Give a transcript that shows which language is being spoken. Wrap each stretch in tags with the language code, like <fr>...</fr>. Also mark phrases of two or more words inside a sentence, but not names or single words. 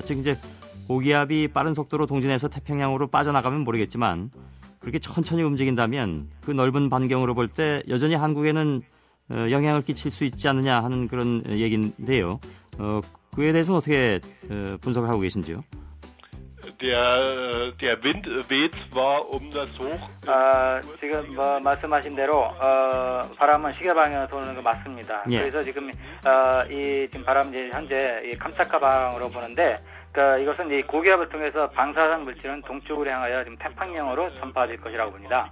<ko>즉 이제 고기압이 빠른 속도로 동진해서 태평양으로 빠져나가면 모르겠지만 그렇게 천천히 움직인다면 그 넓은 반경으로 볼 때 여전히 한국에는 영향을 끼칠 수 있지 않느냐 하는 그런 얘기인데요. 그에 대해서는 어떻게 분석을 하고 계신지요?</ko> <de>Der Wind weht zwar das hoch.</de> <ko>지금 말씀하신 대로 바람은 시계 방향으로 도는 거 맞습니다. 예. 그래서 지금 지금 바람이 현재 이 캄차카 방향으로 보는데 이것은 이 고기압을 통해서 방사성 물질은 동쪽으로 향하여 지금 태평양으로 전파될 것이라고 봅니다.</ko>